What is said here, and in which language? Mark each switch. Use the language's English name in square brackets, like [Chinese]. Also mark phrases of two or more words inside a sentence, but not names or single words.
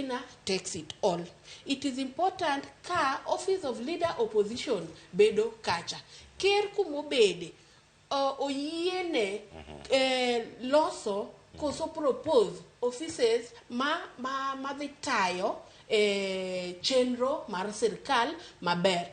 [English] winner takes it all. It is important ka office of leader opposition [Luo (Kenya and Tanzania)] bedo kacha. Ker kumobede oyiene loso koso [English] propose offices [Luo (Kenya and Tanzania)] ma dhi tayo chenro mar sirkal maber.